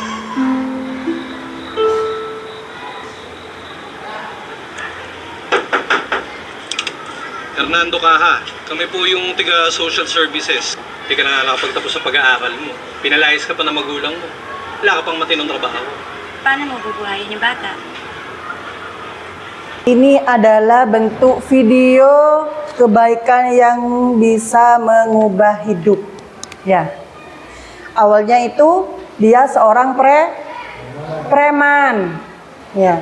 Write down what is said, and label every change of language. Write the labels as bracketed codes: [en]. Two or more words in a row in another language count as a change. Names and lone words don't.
[tl] Hernando Caja, kami po yung tiga social services. Hindi ka na nakapagtapos sa pag-aaral mo. Pinalayas ka pa ng magulang mo. Wala ka pang matinong trabaho. Paano mo bubuhayin yung bata? [id] Ini adalah bentuk video kebaikan yang bisa mengubah hidup. Ya. Awalnya itu dia seorang preman. Ya.